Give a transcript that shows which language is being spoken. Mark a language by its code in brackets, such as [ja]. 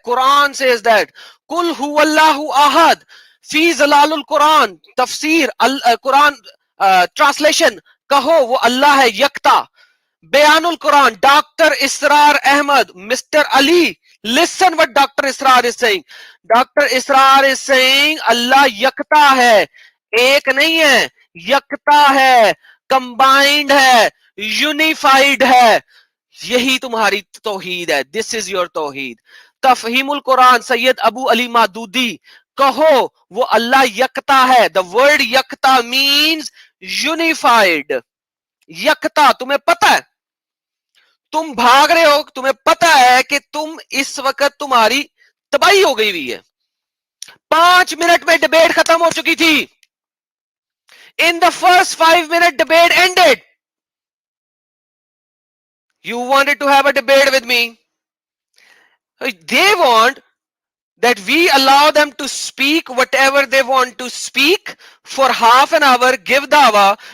[en] Quran says that. [ar] Kul huwallahu ahad. [en] Fi zalalul Quran. Tafsir. Quran translation. [hi] Kaho wo Allah hai yakta. Bayanul Quran, Dr. Israr Ahmad, Mr. Ali. [en] Listen what Dr. Israr is saying. Dr. Israr is saying [hi] Allah yakta hai. एक नहीं है, yakta है, combined है, unified है. यही तुम्हारी तौहीद है. [en] This is your तौहीद. [hi] तफहीमुल कुरान, सैयद अबू अली मादूदी. कहो वो अल्लाह yakta है. [en] The word yakta means unified. [hi] yakta, तुम्हें पता है, तुम भाग रहे हो, तुम्हें पता है कि तुम इस वक्त तुम्हारी तबाही हो गई हुई है. 5 मिनट में डिबेट खत्म हो चुकी थी. [en] In the first 5 minute debate ended. You wanted to have a debate with me. They want that we allow them to speak whatever they want to speak for half an hour, give dawah.